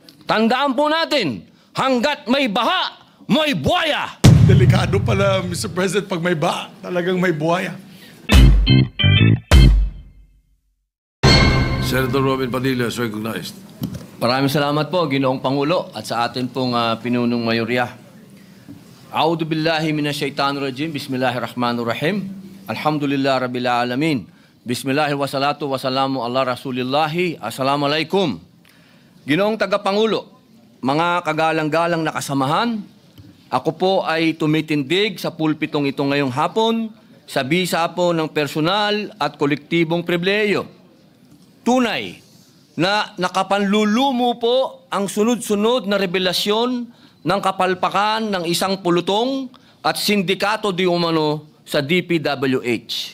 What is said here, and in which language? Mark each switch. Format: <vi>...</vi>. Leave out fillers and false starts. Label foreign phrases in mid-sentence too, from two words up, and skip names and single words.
<tl>Tandaan po natin, hanggat may baha, may buhaya. Delikado pala, Mr. President, pag may baha, talagang may buhaya.</tl> <en>Senator Robin Padilla is recognized.</en> <tl>Maraming salamat po, Ginoong Pangulo, at sa atin pong pinunong mayorya.</tl> <ar>أعوذ بالله من الشيطان الرجيم. بسم الله الرحمن الرحيم. الحمد لله رب العالمين. بسم الله والصلاة والسلام على رسول الله. Assalamualaikum.</ar> <tl>Ginoong Tagapangulo, mga kagalang-galang na kasamahan, ako po ay tumitindig sa pulpitong ito ngayong hapon sa bisa po ng personal at kolektibong pribilehiyo. Tunay na nakapanlulumo po ang sunod-sunod na revelasyon ng kapalpakan ng isang pulutong at sindikato di umano sa DPWH.</tl>